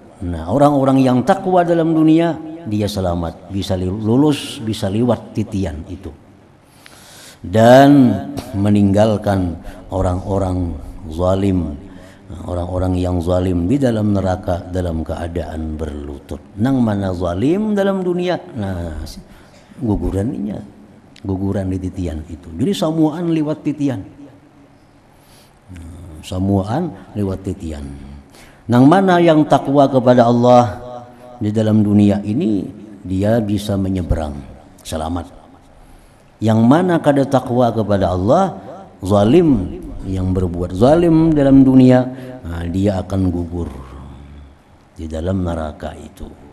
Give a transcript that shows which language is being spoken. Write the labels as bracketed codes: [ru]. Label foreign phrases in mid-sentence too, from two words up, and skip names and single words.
[id] Nah, orang-orang yang takwa dalam dunia dia selamat, bisa lulus, bisa lewat titian itu. Dan meninggalkan orang-orang zalim, orang-orang yang zalim di dalam neraka dalam keadaan berlutut. [bjn] Nang mana [id] zalim dalam dunia, nah guguran di titian itu. Jadi semuaan lewat titian. Semuaan lewat titian. [bjn] Nang mana [id] yang takwa kepada Allah di dalam dunia ini dia bisa menyeberang selamat. Yang mana kada takwa kepada Allah, zalim, yang berbuat zalim dalam dunia, nah, dia akan gugur di dalam neraka itu.